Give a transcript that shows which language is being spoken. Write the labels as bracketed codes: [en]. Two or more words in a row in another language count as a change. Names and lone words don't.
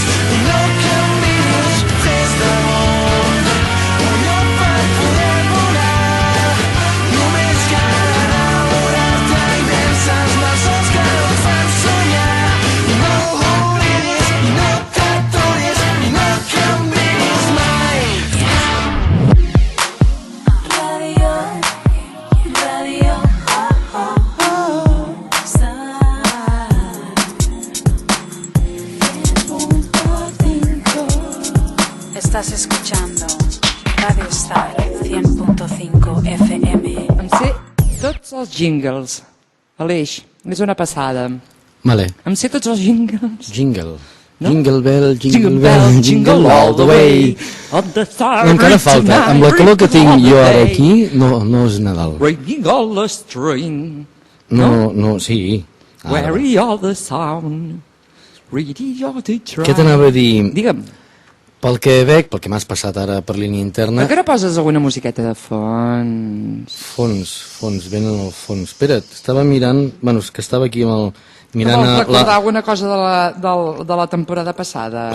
[ca] I no canvis, fes d'amor un lloc per poder volar. Només cal enamorar-te i vèncer els malsons que et fan somiar. I no oblidis, i no t'aturis, i no canvis mai. [es] Estás escuchando Radio Star 100.5 FM. [ca] Em sé tots els jingles. Aleix, és una passada. Vale. Em sé tots els jingles. Jingle. No? [en] Jingle bell, jingle bell, jingle all the way. On the [ca] No, encara falta. Amb la calor que tinc jo ara aquí, no és Nadal. [en] Ringing all the string. [ca] No, sí. Ara. [en] Where all the sound. Radio to try. [ca] Què t'anava a dir? Digue'm, Pel que veig, pel que m'has passat ara per línia interna... per què no poses alguna musiqueta de fons? Fons, ben en el fons. Espera't, estava mirant... Bueno, és que estava aquí amb el... Mirant Vols recordar alguna cosa de la temporada passada?